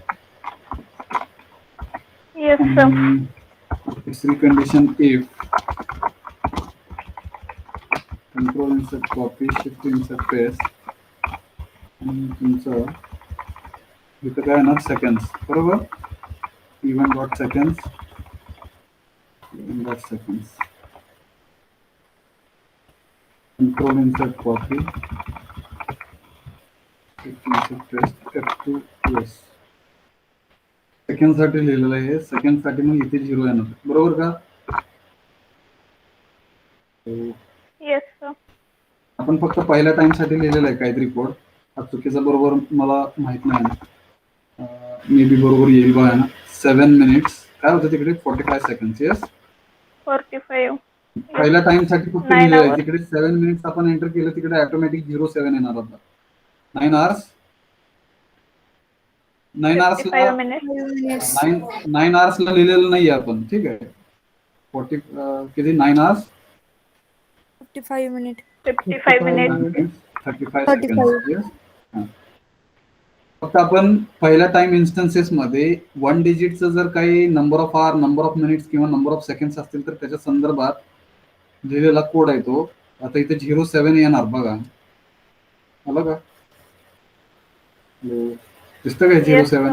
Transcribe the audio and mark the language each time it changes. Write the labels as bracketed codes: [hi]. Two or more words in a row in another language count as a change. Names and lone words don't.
[en] Yes, sir. [mr] तिसरी कंडिशन [en] if control insert copy shift insert paste [mr] आणि तुमचं इथं काय येणार सेकंड्स बरोबर. [en] T1 dot seconds control insert copy shift insert paste F2 yes [mr] सेकंड साठी लिहिलेलं आहे, सेकंड साठी मग इथे 0 येणार, बरोबर का? [en] Yes, sir. [mr] आपण फक्त पहिल्या टाइम साठी लिहिलेलं आहे काहीतरी कोड, हा चुकीचा बरोबर मला माहित नाही ना, [en] may be [mr] बरोबर येईल बघा ना. 7 मिनिट्स काय होतं तिकडे, 45 सेकंड. येस, 45. पहिल्या टाइम साठी फक्त 9 लिहिलेलं आहे, [en] hours. [mr] तिकडे 7 मिनिट्स आपण एंटर केलं, तिकडे ऑटोमॅटिक 07 येणार होता. [en] 9 hours, 9 hours 55 minutes. [mr] 9 hours ला लिहिलेलं नाहीये आपण, ठीक आहे. 40 किती, 9 hours [en] 55 minutes. 55 minutes. 35 35. seconds. Yes. [mr] फक्त आपण पहिल्या [en] time instances [mr] मध्ये 1 डिजिटचं जर काही [en] number of hour, number of minutes [mr] किंवा [en] number of seconds [mr] असतील तर त्याच्या संदर्भात लिहिलेला कोड आहे तो. आता इथे 07 येणार बघा, आलं का? दिसतं का 07?